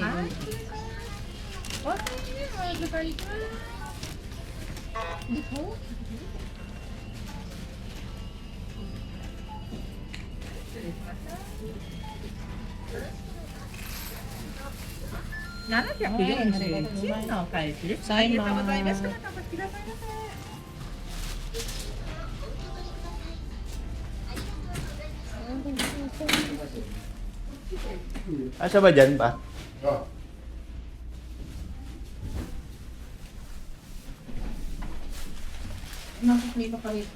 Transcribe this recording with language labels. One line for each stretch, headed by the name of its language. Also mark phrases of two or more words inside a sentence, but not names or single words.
Filipino: Ay. Okay, magkakalit na.
Japanese: Dito?749 のお返しです。ありがとうございます。またお越しくださいませ。
Filipino: Asa ba dyan pa? Oh. Nakakita pa rito.